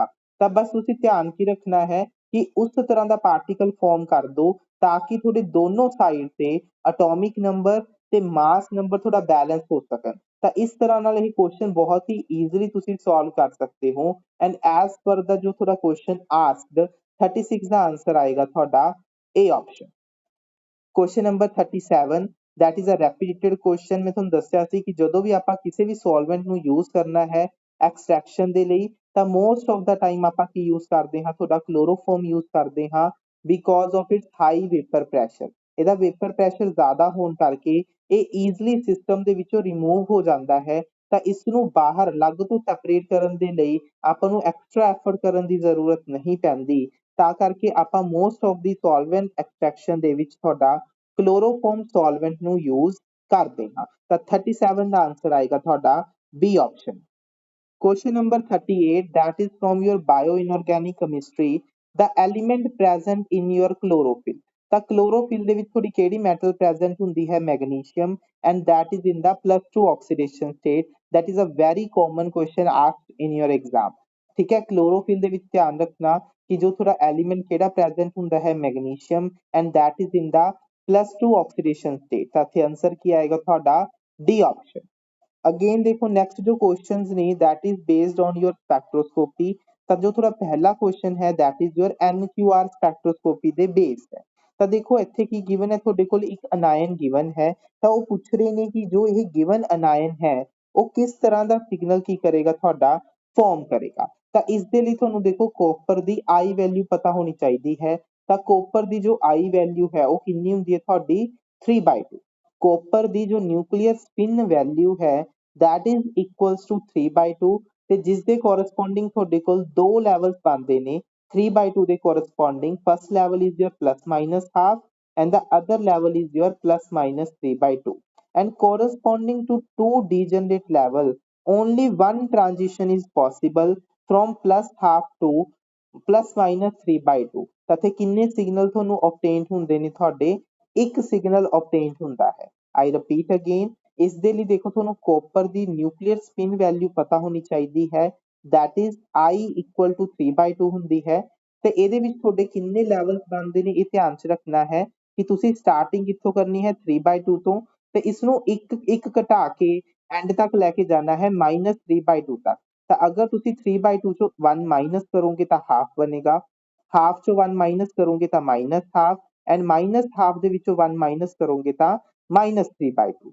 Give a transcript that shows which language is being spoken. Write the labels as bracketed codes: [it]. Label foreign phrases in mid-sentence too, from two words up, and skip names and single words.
[pa] ਤਾਂ ਬਸ ਤੁਸੀਂ ਧਿਆਨ ਕੀ ਰੱਖਣਾ ਹੈ ਕਿ ਉਸ ਤਰ੍ਹਾਂ ਦਾ ਪਾਰਟੀਕਲ ਫਾਰਮ ਕਰ ਦਿਓ ਤਾਂ ਕਿ ਤੁਹਾਡੇ ਦੋਨੋਂ ਸਾਈਡ ਤੇ [en] atomic number [pa] ਤੇ [en] mass number [pa] ਥੋੜਾ ਬੈਲੈਂਸ ਹੋ ਸਕਣ। ਤਾਂ ਇਸ ਤਰ੍ਹਾਂ ਨਾਲ ਇਹ ਕੁਐਸਚਨ ਬਹੁਤ ਹੀ ਈਜ਼ੀਲੀ ਤੁਸੀਂ ਸੋਲਵ ਕਰ ਸਕਦੇ ਹੋ। [en] and as per the [pa] ਜੋ ਤੁਹਾਡਾ [en] question asked [pa] 36 ਦਾ ਆਂਸਰ ਆਏਗਾ ਤੁਹਾਡਾ A ਆਪਸ਼ਨ। [en] question number [pa] 37 [en] that is a repeated question। [pa] ਮੈਂ ਤੁਹਾਨੂੰ ਦੱਸਿਆ ਸੀ ਕਿ ਜਦੋਂ ਵੀ ਆਪਾਂ ਕਿਸੇ ਵੀ ਸੋਲਵੈਂਟ ਨੂੰ ਯੂਜ਼ ਕਰਨਾ ਹੈ ਐਕਸਟ੍ਰੈਕਸ਼ਨ ਦੇ ਲਈ ਤਾਂ [en] most of the time [pa] ਆਪਾਂ ਕੀ ਯੂਜ਼ ਕਰਦੇ ਹਾਂ, ਤੁਹਾਡਾ ਕਲੋਰੋਫਾਰਮ ਯੂਜ਼ ਕਰਦੇ ਹਾਂ [en] because of its high vapour pressure. [pa] ਇਹਦਾ [en] vapour pressure [pa] ਜ਼ਿਆਦਾ ਹੋਣ ਕਰਕੇ ਇਹ ਈਜ਼ਲੀ ਸਿਸਟਮ ਦੇ ਵਿੱਚੋਂ ਰਿਮੂਵ ਹੋ ਜਾਂਦਾ ਹੈ। ਤਾਂ ਇਸ ਨੂੰ ਬਾਹਰ ਅਲੱਗ ਤੋਂ ਸੈਪਰੇਟ ਕਰਨ ਦੇ ਲਈ ਆਪਾਂ ਨੂੰ [en] extra effort [pa] ਕਰਨ ਦੀ ਜ਼ਰੂਰਤ ਨਹੀਂ ਪੈਂਦੀ। ਤਾਂ ਕਰਕੇ ਆਪਾਂ [en] most of the solvent extraction [pa] ਦੇ ਵਿੱਚ ਤੁਹਾਡਾ [en] chloroform solvent [pa] ਨੂੰ ਯੂਜ਼ ਕਰਦੇ ਹਾਂ। ਤਾਂ 37 ਦਾ ਆਂਸਰ ਆਏਗਾ ਤੁਹਾਡਾ B ਆਪਸ਼ਨ। [en] Question number 38 that is from your bioinorganic chemistry, the element present in your chlorophyll। [pa] ਤਾਂ chlorophyll ਦੇ ਵਿੱਚ ਤੁਹਾਡੀ ਕਿਹੜੀ [en] metal present [pa] ਹੁੰਦੀ ਹੈ, ਮੈਗਨੀਸ਼ੀਅਮ, [en] and that is in the +2 oxidation state। that is a very common question asked in your exam। [pa] ਠੀਕ ਹੈ, chlorophyll ਦੇ ਵਿੱਚ ਧਿਆਨ ਰੱਖਣਾ ਕਿ ਜੋ ਤੁਹਾਡਾ ਐਲੀਮੈਂਟ ਕਿਹੜਾ ਪ੍ਰੈਜ਼ੈਂਟ ਹੁੰਦਾ ਹੈ, ਮੈਗਨੀਸ਼ੀਅਮ, [en] and that is in the +2 oxidation state। [pa] ਤਾਂ ਇੱਥੇ ਆਂਸਰ ਕੀ ਆਏਗਾ ਤੁਹਾਡਾ D ਆਪਸ਼ਨ। ਅਗੇਨ ਦੇਖੋ ਨੈਕਸਟ ਜੋ ਕੁਐਸਚਨਸ ਨੇ [en] that is based on your spectroscopy। [pa] ਤਾਂ ਜੋ ਤੁਹਾਡਾ ਪਹਿਲਾ ਕੁਐਸਚਨ ਹੈ [en] that is your NQR spectroscopy [pa] ਦੇ ਬੇਸ ਹੈ। ਤਾਂ ਦੇਖੋ ਇੱਥੇ ਕੀ ਗਿਵਨ ਹੈ, ਤੁਹਾਡੇ ਕੋਲ ਇੱਕ ਅਨਾਇਨ ਗਿਵਨ ਹੈ ਤਾਂ ਉਹ ਪੁੱਛ ਰਹੇ ਨੇ ਕਿ ਜੋ ਇਹ ਗਿਵਨ ਅਨਾਇਨ ਹੈ ਉਹ ਕਿਸ ਤਰ੍ਹਾਂ ਦਾ ਸਿਗਨਲ ਕੀ ਕਰੇਗਾ, ਤੁਹਾਡਾ ਫਾਰਮ ਕਰੇਗਾ। ਤਾਂ ਇਸ ਦੇ ਲਈ ਤੁਹਾਨੂੰ ਦੇਖੋ ਕੋਪਰ ਦੀ I ਵੈਲਿਊ ਪਤਾ ਹੋਣੀ ਚਾਹੀਦੀ ਹੈ। ਤਾਂ ਕੋਪਰ ਦੀ ਜੋ I ਵੈਲਿਊ ਹੈ ਉਹ ਕਿੰਨੀ ਹੁੰਦੀ ਹੈ ਤੁਹਾਡੀ 3/2। ਕੋਪਰ ਦੀ ਜੋ [en] nuclear spin value [pa] ਹੈ [en] that is equals to 3/2 [pa] ਤੇ ਜਿਸ ਦੇ ਕੋਰਸਪੋਂਡਿੰਗ ਤੁਹਾਡੇ ਕੋਲ ਦੋ ਲੈਵਲਸ ਬਣਦੇ ਨੇ 3/2 ਦੇ ਕੋਰਸਪੋਂਡਿੰਗ। [en] first level is your plus minus half and the other level is your plus minus 3/2 and corresponding to two degenerate level only one transition is possible from plus half to plus minus 3/2। [pa] ਤਾਂ ਇੱਥੇ ਕਿੰਨੇ ਸਿਗਨਲ ਤੁਹਾਨੂੰ obtained ਹੁੰਦੇ ਨੇ, ਤੁਹਾਡੇ ਇੱਕ ਸਿਗਨਲ obtained ਹੁੰਦਾ ਹੈ। [en] I repeat again, [pa] ਇਸ ਦੇ ਲਈ ਦੇਖੋ ਤੁਹਾਨੂੰ ਕੋਪਰ ਦੀ [en] nuclear spin value [pa] ਪਤਾ ਹੋਣੀ ਚਾਹੀਦੀ ਹੈ [en] that is I equal to 3/2 [pa] ਹੁੰਦੀ ਹੈ। ਤੇ ਇਹਦੇ ਵਿੱਚ ਤੁਹਾਡੇ ਕਿੰਨੇ ਲੈਵਲਸ ਬਣਦੇ ਨੇ ਇਹ ਧਿਆਨ 'ਚ ਰੱਖਣਾ ਹੈ ਕਿ ਤੁਸੀਂ ਸਟਾਰਟਿੰਗ ਕਿੱਥੋਂ ਕਰਨੀ ਹੈ 3/2 ਤੋਂ ਤੇ ਇਸਨੂੰ ਇੱਕ ਇੱਕ ਘਟਾ ਕੇ ਐਂਡ ਤੱਕ ਲੈ ਕੇ ਜਾਣਾ ਹੈ -3/2 ਤੱਕ। ਤਾਂ ਅਗਰ ਤੁਸੀਂ 3/2 ਚੋਂ 1 ਮਾਈਨਸ ਕਰੋਗੇ ਤਾਂ ਹਾਫ ਬਣੇਗਾ, ਹਾਫ ਚੋਂ 1 ਮਾਈਨਸ ਕਰੋਗੇ ਤਾਂ [en] minus half and minus half [pa] ਦੇ ਵਿੱਚੋਂ 1 ਮਾਈਨਸ ਕਰੋਗੇ ਤਾਂ -3/2।